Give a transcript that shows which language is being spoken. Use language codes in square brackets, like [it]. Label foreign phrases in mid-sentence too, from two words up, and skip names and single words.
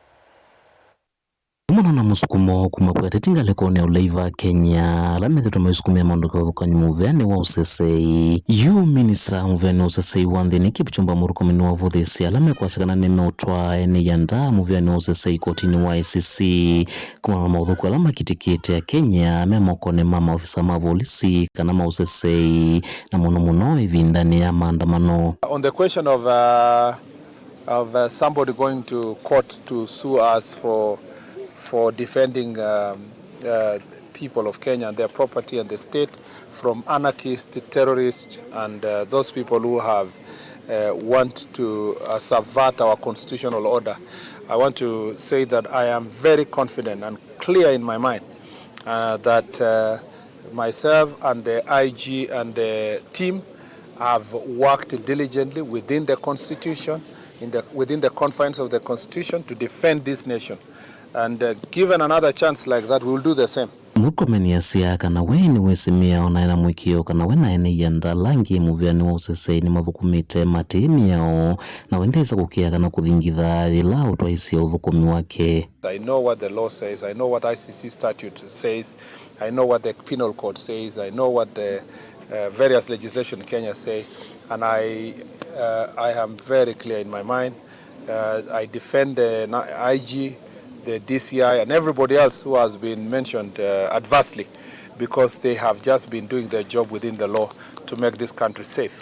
[kam] Kumana na musukumo kuma kwa tetingaleko ne ulaiva Kenya la methuto masukumia maundu kwa vukanyu muviani wa usesei yu Minista muviani wa usesei wa nthini Kipchumba Murkomen niwavuthiisya la Mekwasya kana nimeutwa eneyanda muviani wa usesei kotini wa isese kumana na mauthuku ala makitikite ya Kenya memokone ma maovisa ma volisi kana ma usesei na muno ivindani ya maandamano. [en] On the question of somebody going to court to sue us for defending people of Kenya and their property and the state from anarchists, terrorists, and those people who have want to subvert our constitutional order. I want to say that I am very confident and clear in my mind that myself and the IG and the team have worked diligently within the constitution, within the confines of the constitution to defend this nation. And given another chance like that, we will do the same. [kam] Murkomen yasya kana weni wesimia ona ena mwikio kana wena eneyanda langi muviani wa usesei ni mathukumite matimi yao na wendesa kukia kana kuthingitha ila utwaisya uthukumi wake. [en] I know what the law says, I know what ICC statute says, I know what the penal code says, I know what the various legislation in Kenya say, and I am very clear in my mind. I defend the IG, the DCI and everybody else who has been mentioned adversely because they have just been doing their job within the law to make this country safe.